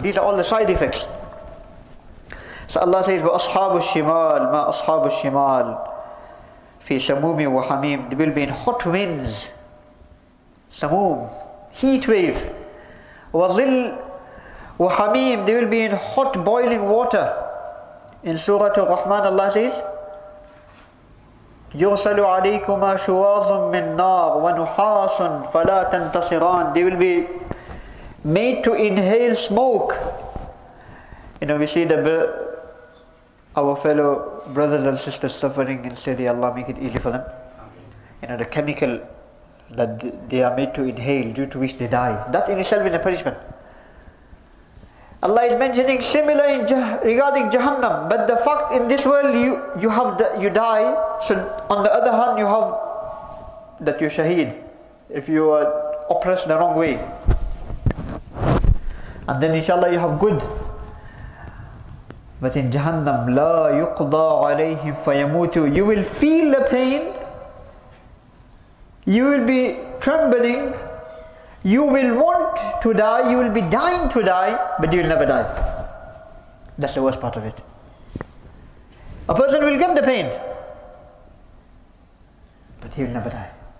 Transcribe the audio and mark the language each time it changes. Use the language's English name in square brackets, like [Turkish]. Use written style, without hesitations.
[English] These are all the side effects. So Allah says, [Arabic] وَأَصْحَابُ الشِّمَالِ مَا أَصْحَابُ الشِّمَالِ فِي سَمُومٍ وَحَمِيمٍ. [English] They will be in hot winds, samum, heat wave. [Arabic] وَظِلْ وَحَمِيمٍ. [English] They will be in hot boiling water. In Surah Al-Rahman, Allah says, [Arabic] يُرْسَلُ عَلَيْكُمَا شُوَاظٌ مِّن نَّارٍ وَنُحَاسٌ فَلَا تَنْتَصِرَانِ. [English] They will be made to inhale smoke. We see our fellow brothers and sisters suffering in Syria. Allah make it easy for them. The chemical that they are made to inhale, due to which they die. That in itself is a punishment. Allah is mentioning similar regarding Jahannam, but the fact in this world you die. So on the other hand, you have that you're shaheed if you are oppressed the wrong way, and then inshallah you have good. But in Jahannam, [Arabic] لا يقضى عليهم فيموتوا. [English] You will feel the pain, you will be trembling, you will want to die, you will be dying to die, but you will never die. That's the worst part of it. A person will get the pain, but he will never die.